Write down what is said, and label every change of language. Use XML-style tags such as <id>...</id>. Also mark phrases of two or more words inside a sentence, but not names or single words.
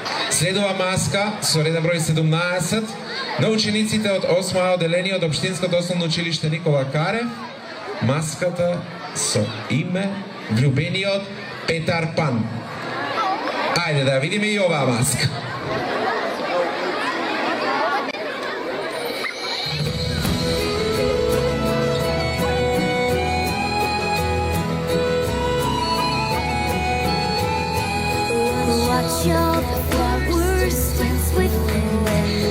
<mk>Следува маска со реден број 17 на учениците од 8 одделение од Општинското основно училиште Никола Карев. Маската со име Влюбениот Петар Пан. Ајде да видиме и оваа маска.</mk> <en>Watch all the flowers dance with the wind.</en>